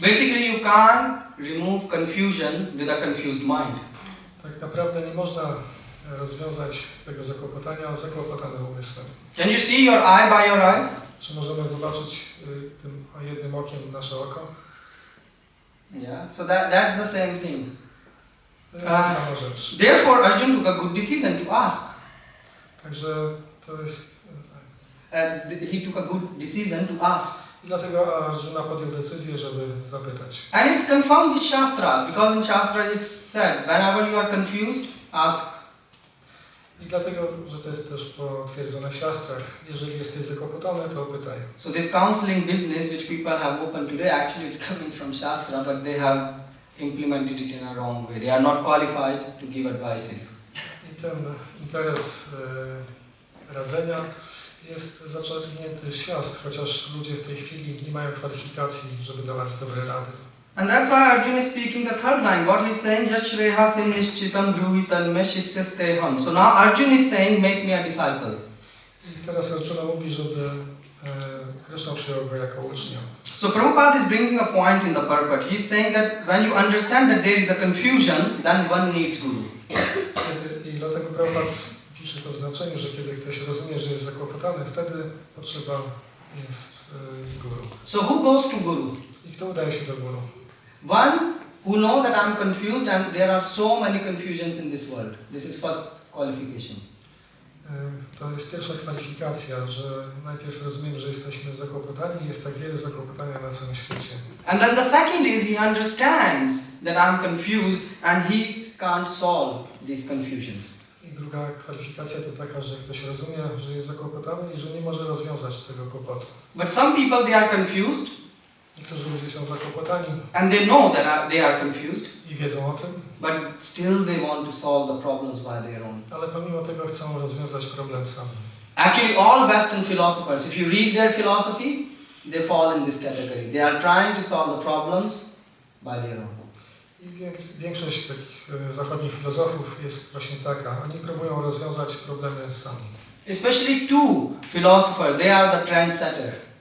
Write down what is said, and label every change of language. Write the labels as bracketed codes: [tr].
[en] Basically, you can't remove confusion with a confused mind. [pl] Tak naprawdę nie można rozwiązać tego zakłopotania zakłopotanym umysłem. [en] Can you see your eye by your eye? [pl] Czy możemy zobaczyć tym jednym okiem nasze oko? [en] Yeah. So that's the same thing. [pl] To jest ta sama rzecz. [en] Therefore, Arjuna took a good decision to ask. [pl] Także to jest... [en] He took a good decision to ask. [pl] I dlatego Arjuna podjął decyzję, żeby zapytać. [en] And it's confirmed with Shastras, because in Shastras it's said, whenever you are confused, ask. [pl] I dlatego, że to jest też potwierdzone w siastrach. Jeżeli jesteś zakłopotany, to pytaj. [en] So this counseling business which people have opened today, actually it's coming from Shastra, but they have implemented it in a wrong way. They are not qualified to give advices. [pl] I ten interes radzenia jest zaczerpnięty z siastr, chociaż ludzie w tej chwili nie mają kwalifikacji, żeby dawać dobre rady. [en] And that's why Arjuna is speaking the third line. What he's saying, [sa] Yashrehasim nishchitam bruhitan meshisysteham. [en] So now Arjuna is saying, make me a disciple. [pl] I teraz Arjuna mówi, żeby Krishna przyjął go jako ucznia. [en] So Prabhupada is bringing a point in the purport. He's saying that when you understand that there is a confusion, then one needs guru. [pl] I dlatego Prabhupada pisze to w znaczeniu, że kiedy ktoś rozumie, że jest zakłopotany, wtedy potrzeba jest guru. [en] So who goes to guru? [pl] I kto udaje się do guru? [en] One who know that I'm confused and there are so many confusions in this world. This is first qualification. [pl] To jest pierwsza kwalifikacja, że najpierw rozumiemy, że jesteśmy zakłopotani i jest tak wiele zakłopotania na całym świecie. [en] And then the second is he understands that I'm confused and he can't solve these confusions. [pl] I druga kwalifikacja to taka, że ktoś rozumie, że jest zakłopotany i że nie może rozwiązać tego kłopotu. [en] But some people, they are confused. [pl] Niektórzy ludzie są zakłopotani [en] And they know that they are confused. [pl] I wiedzą o tym. [en] But still they want to solve the problems by their own. [pl] Ale pomimo tego chcą rozwiązać problem sami. [en] Actually, all Western philosophers, if you read their philosophy, they fall in this category. They are trying to solve the problems by their own. [pl] I większość takich zachodnich filozofów jest właśnie taka. Oni próbują rozwiązać problemy sami. [en] Especially two philosophers, they are the trendsetter.